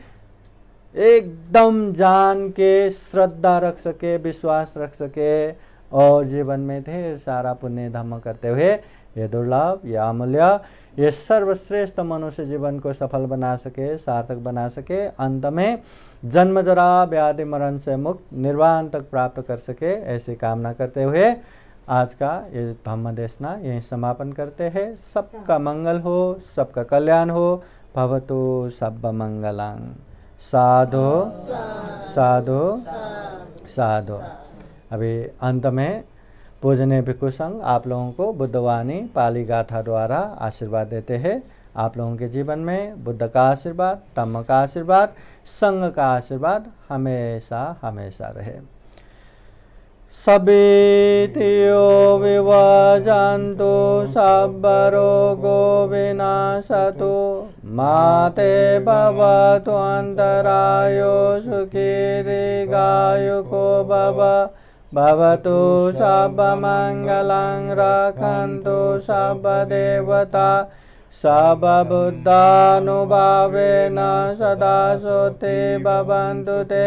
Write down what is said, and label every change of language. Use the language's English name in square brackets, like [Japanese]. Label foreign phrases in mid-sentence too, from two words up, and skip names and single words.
[Hindi] एकदम जान के श्रद्धा रख सके, विश्वास रख सके, और जीवन में ढेर सारा पुण्य धम्म करते हुए ये दुर्लभ, ये अमूल्य, ये सर्वश्रेष्ठ मनुष्य जीवन को सफल बना सके, सार्थक बना सके, अंत में जन्म जरा व्याधि मरण से मुक्त निर्वाण तक प्राप्त कर सके, ऐसी कामना करते हुए आज का ये धम्म देशना यहीं समापन करते हैं। सबका मंगल हो, सबका कल्याण हो। [Pali] भवतु सब मंगलं। साधु साधु साधु। [Hindi] अभी अंत में पूजनीय भिक्षु संघ आप लोगों को बुद्धवाणी पाली गाथा द्वारा आशीर्वाद देते हैं। आप लोगों के जीवन में बुद्ध का आशीर्वाद, धम्म का आशीर्वाद, संघ का आशीर्वाद हमेशा हमेशा रहे। [Pali] सबितियो विवजन्तु सब्बरोगो विनाशतु माते भवतु अन्तरायो सुखी दीर्घायुको भवतु सर्वमङ्गलं रक्षन्तु सर्वदेवता सर्वबुद्धानुभावेन सदा सोते भवन्तु ते।